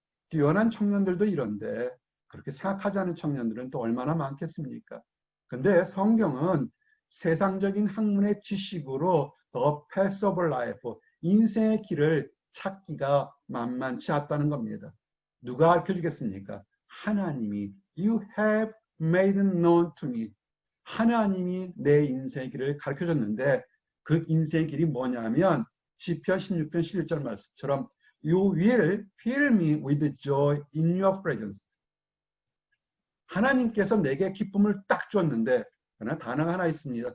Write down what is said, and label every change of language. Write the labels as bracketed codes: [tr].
[ko] 뛰어난 청년들도 이런데 그렇게 생각하지 않은 청년들은 또 얼마나 많겠습니까? 근데 성경은 세상적인 학문의 지식으로 [en] The path of life, [ko] 인생의 길을 찾기가 만만치 않다는 겁니다. 누가 가르쳐주겠습니까? 하나님이 [en] You have made known to me. [ko] 하나님이 내 인생의 길을 가르쳐줬는데 그 인생의 길이 뭐냐면 시편 16편 11절 말씀처럼 [en] You will fill me with joy in your presence. [ko] 하나님께서 내게 기쁨을 딱 줬는데, 그러나 단어가 하나 있습니다.